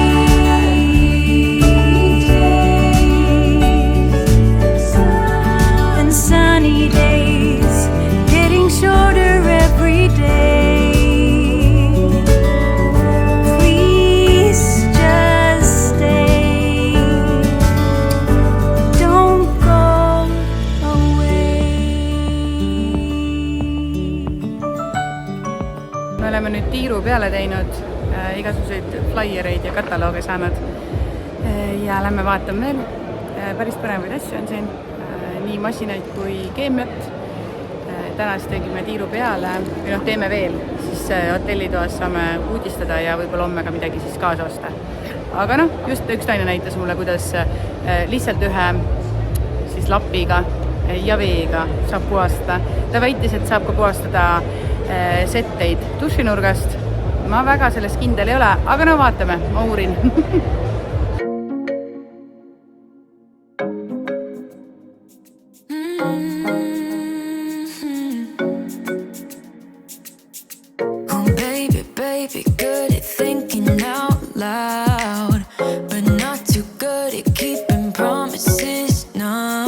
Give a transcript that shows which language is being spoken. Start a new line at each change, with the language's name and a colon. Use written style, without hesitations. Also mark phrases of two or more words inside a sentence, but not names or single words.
English: And sunny days getting shorter every day. Please just stay. Don't go away.
Estonian: Me oleme nüüd tiiru peale teinud, igasuguseid flyer'eid ja katalooge saanud ja lähme vaatame veel. Päris põnevaid asju on siin, nii masinaid kui keemiat. Täna siis tegime tiiru peale, või teeme veel, siis hotellitoas saame uudistada ja võib-olla homme ka midagi siis kaasa osta. Aga just üks naine näitas mulle, kuidas lihtsalt ühe siis lapiga ja veega saab puhastada. Ta väitis, et saab ka puhastada setteid dušinurgast. Ma väga sellest kindel ei ole, aga vaatame, ma uurin.
English: Oh baby, baby, good at thinking out loud, but not too good at keeping promises, no.